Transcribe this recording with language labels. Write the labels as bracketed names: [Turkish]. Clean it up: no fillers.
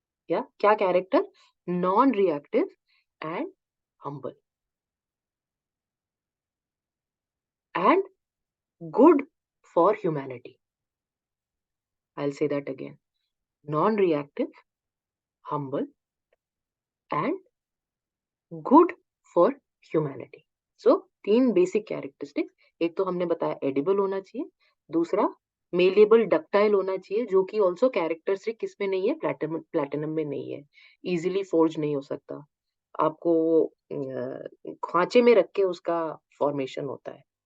[Hindi] या क्या character? [English] Non reactive and humble and good for humanity. I'll say that again. Non-reactive, humble, and good for humanity. [Hindi] So 3 basic characteristics. एक तो हमने बताया edible होना चाहिए, दूसरा मेलेबल डक्टाइल होना चाहिए, जो कि ऑल्सो कैरेक्टरिस्टिक किसमें नहीं है? प्लैटिनम में नहीं है. इजीली फोर्ज नहीं हो सकता, आपको खांचे में रख के उसका फॉर्मेशन होता है.